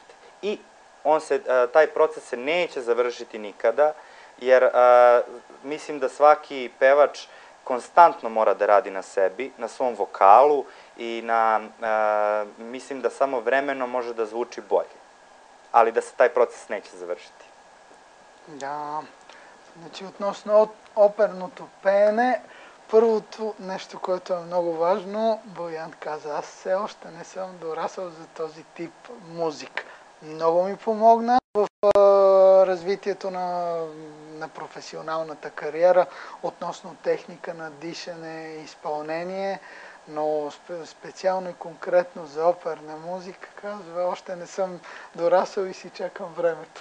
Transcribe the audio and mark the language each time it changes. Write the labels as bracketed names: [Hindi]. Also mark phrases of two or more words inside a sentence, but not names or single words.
[Serbian] I taj proces se neće završiti nikada, jer mislim da svaki pevač konstantno mora da radi na sebi, na svom vokalu i mislim da samo vremenom može da zvuči bolje, ali da se taj proces neće završiti. [Bulgarian] Да, значи относно оперното пеене, първото нещо, което е много важно, Боян каза, аз все още не съм дорасъл за този тип музика. Много ми помогна в развитието на професионалната кариера относно техника на дишане и изпълнение, но специално и конкретно за оперна музика, казва, още не съм дорасъл и си чакам времето.